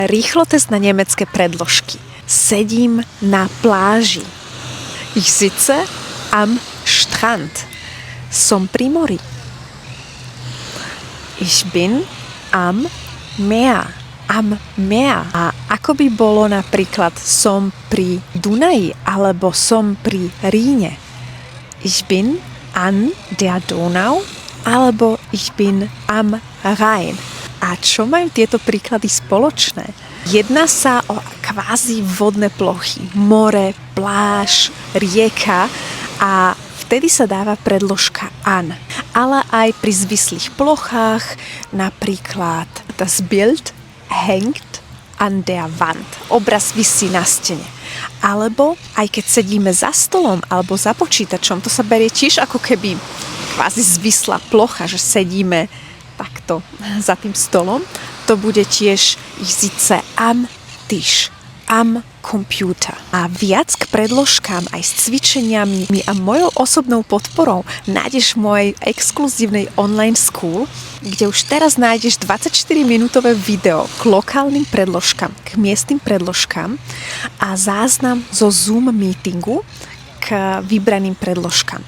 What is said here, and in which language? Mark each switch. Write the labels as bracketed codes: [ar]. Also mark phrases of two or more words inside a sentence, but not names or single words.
[sk] Rýchlo test na nemecké predložky. Sedím na pláži. [de] Ich sitze am Strand. [sk] Som pri mori. [de] Ich bin am Meer. Am Meer. [sk] A ako by bolo napríklad som pri Dunaji alebo som pri Ríne? [de] Ich bin an der Donau alebo ich bin am Rhein. [sk] A čo majú tieto príklady spoločné? Jedná sa o kvázi vodné plochy. More, pláž, rieka a vtedy sa dáva predložka an. Ale aj pri zvislých plochách, napríklad [de] das Bild hängt an der Wand. [sk] Obraz visí na stene. Alebo aj keď sedíme za stolom alebo za počítačom, to sa berie tiež ako keby kvázi zvislá plocha, že sedíme takto za tým stolom. To bude tiež [de] ich sitze am Tisch, am Computer. [sk] A viac k predložkám aj s cvičeniami a mojou osobnou podporou nájdeš v mojej exkluzívnej [en] online school, [sk] kde už teraz nájdeš 24-minútové video k lokálnym predložkám, k miestnym predložkám a záznam zo Zoom meetingu k vybraným predložkám.